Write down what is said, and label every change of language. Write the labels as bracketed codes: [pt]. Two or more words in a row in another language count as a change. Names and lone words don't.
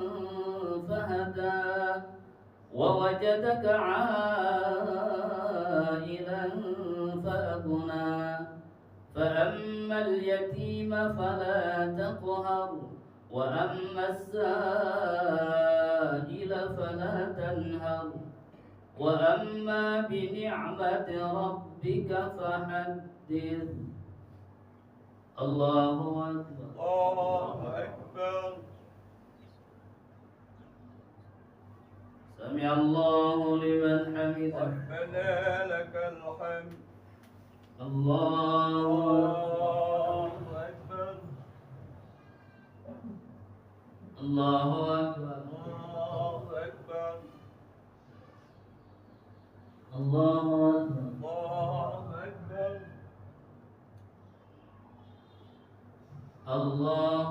[ar] فهدى ووجدك عائلا فأغنى فأما اليتيم فلا تقهر وأما السائل فلا تنهر وأما بنعمة ربك فحدث. الله أكبر. الله أكبر. سمع الله لمن حمده. ربنا لك الحمد. Allahu Akbar. الله أكبر. الله أكبر. الله أكبر. Allahu